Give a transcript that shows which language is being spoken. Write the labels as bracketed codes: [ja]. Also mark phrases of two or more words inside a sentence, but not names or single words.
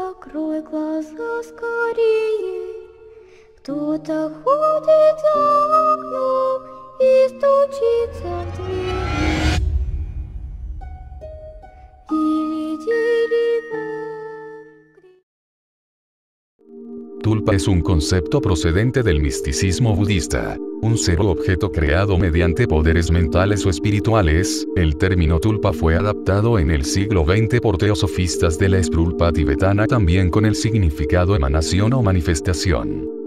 [ru] Открой глаза скорее, кто-то ходит за окном и стучится в дверь. [es] Tulpa es un concepto procedente del misticismo budista, un ser o objeto creado mediante poderes mentales o espirituales. El término tulpa fue adaptado en el siglo XX por teosofistas de la esprulpa tibetana, también con el significado emanación o manifestación.